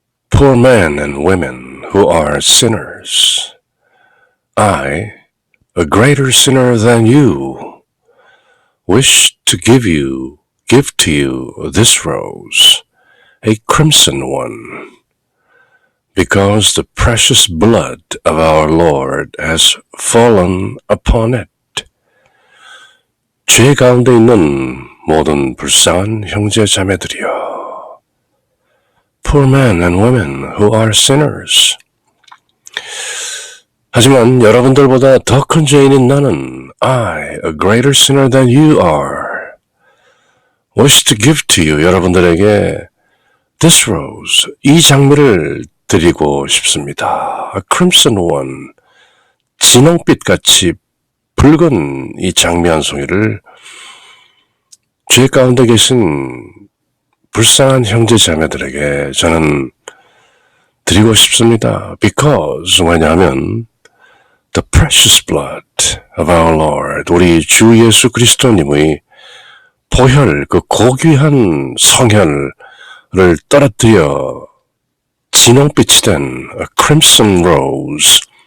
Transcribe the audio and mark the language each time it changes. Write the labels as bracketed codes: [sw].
[en] Poor men and women who are sinners, I, a greater sinner than you, wish to give to you this rose, a crimson one, because the precious blood of our Lord has fallen upon it. [ko] 죄 가운데 있는 모든 불쌍한 형제 자매들이여. [en] Poor men and women who are sinners. [ko] 하지만 여러분들보다 더 큰 죄인인 나는 [en] I, a greater sinner than you are, wish to give to you, [ko] 여러분들에게 [en] this rose, [ko] 이 장미를 드리고 싶습니다. [en] A crimson one, [ko] 진홍빛같이 붉은 이 장미 한 송이를 죄 가운데 계신 불쌍한 형제 자매들에게 저는 드리고 싶습니다. [en] Because, [ko] 왜냐하면 [en] the precious blood of our Lord, [ko] 우리 주 예수 그리스도님의 보혈, 그 고귀한 성혈을 떨어뜨려 진홍빛이 된 [en] a crimson rose,